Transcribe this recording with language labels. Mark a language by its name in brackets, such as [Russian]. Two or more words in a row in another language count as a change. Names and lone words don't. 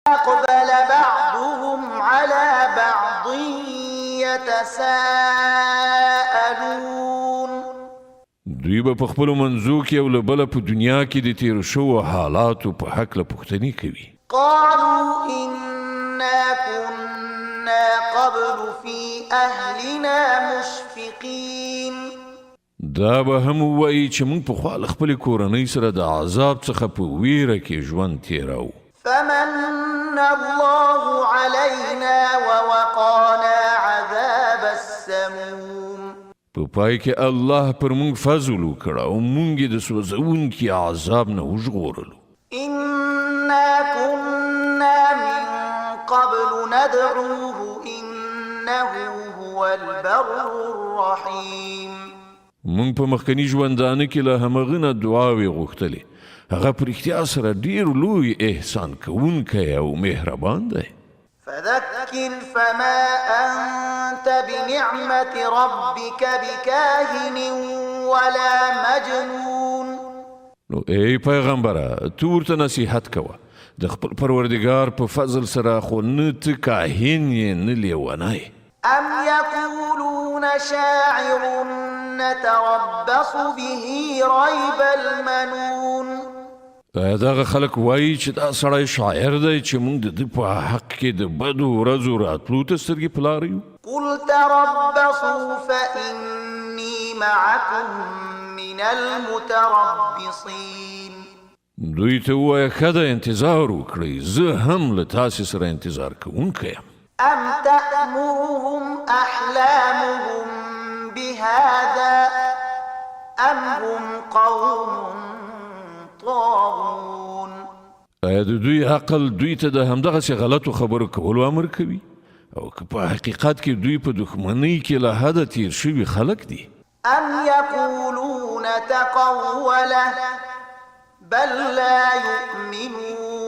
[Arabic] أقبل بعضهم على بعض يتساءلون [Pashto] دوی به په خپلو منځو کې یو له بله په دنیا کې د تېرو شوو حالاتو په هکله پوښتنې کوي. [Arabic] قالوا إنا كنا قبل في أهلنا مشفقين [Pashto] دا به هم ووایي چې موږ پخوا له خپلې کورنۍ سره د عذاب څخه په ویره کې ژوند تېراو. [Arabic] فمن الله علينا ووقانا عذاب السموم [Pashto] په پای کې الله پر موږ فضل وکړ او موږ یې د سوځونکي عذاب نه وژغورلو. [Arabic] إنا كنا من قبل ندعوه إنه هو البر الرحيم [Pashto] موږ په مخکني ژوندانه کې له همغه نه دعاوې غوښتلې. هغه په رښتیا سره ډېر لوی احسان کوونکی او مهربان دی. [Arabic] فذكر فما أنت بنعمة ربك بكاهن ولا مجنون [Pashto] نو ای پیغمبره تو ورته نصیحت کوه د خپل پروردګار په فضل سره خو نه ته کاهن یې نه لیونی. [Arabic] أم يقولون شاعر نتربص به ريب المنون [Pashto] دغه خلک وایي چې دا سړی شاعر دی چې موږ د ده په حق کې د بدو ورځو راتلو ته سترګې په لاره یو. [Arabic] قل تربصوا فإني معكم من المتربصين [Pashto] دوی ته ووایه ښه ده انتظار وکړئ زه هم له تاسې سره انتظار کوونکی یم. [Arabic] أم تأمرهم أحلامهم بهذا أم هم قوم طاغون [Pashto] آیا د دوی عقل دوی ته د همدغسې غلطو خبرو کولو امر کوي او که په حقیقت کې دوی په دښمنۍ کې له حده تیر شوي خلک دي؟ [Arabic] أم يقولون تقوله بل لا يؤمنون